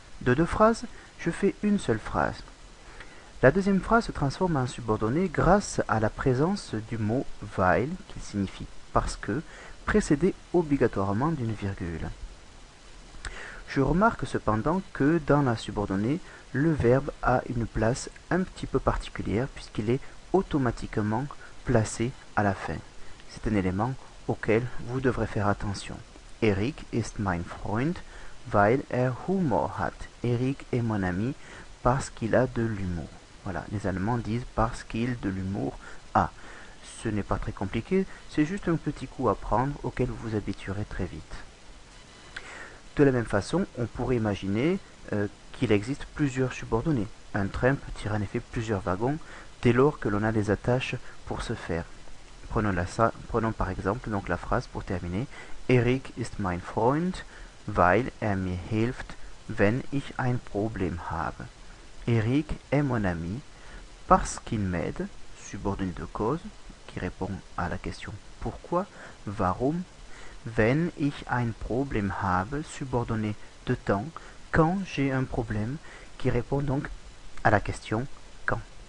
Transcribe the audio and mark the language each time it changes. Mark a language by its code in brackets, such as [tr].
[fr] De deux phrases, je fais une seule phrase. La deuxième phrase se transforme en subordonnée grâce à la présence du mot weil, qui signifie parce que, précédé obligatoirement d'une virgule. Je remarque cependant que dans la subordonnée, le verbe a une place un petit peu particulière puisqu'il est automatiquement placé à la fin. C'est un élément auquel vous devrez faire attention. [de] Erik ist mein Freund, weil er Humor hat. [fr] Erik est mon ami parce qu'il a de l'humour. Voilà, les Allemands disent parce qu'il de l'humour a. Ce n'est pas très compliqué, c'est juste un petit coup à prendre auquel vous vous habituerez très vite. De la même façon, on pourrait imaginer qu'il existe plusieurs subordonnées. Un train peut tirer en effet plusieurs wagons dès lors que l'on a des attaches pour ce faire. Prenons par exemple donc la phrase pour terminer. [de] Erik ist mein Freund, weil er mir hilft, wenn ich ein Problem habe. [fr] Erik est mon ami parce qu'il m'aide, subordonnée de cause, qui répond à la question pourquoi, warum, [de] wenn ich ein Problem habe, [fr] subordonnée de temps, quand j'ai un problème, qui répond donc à la question quand.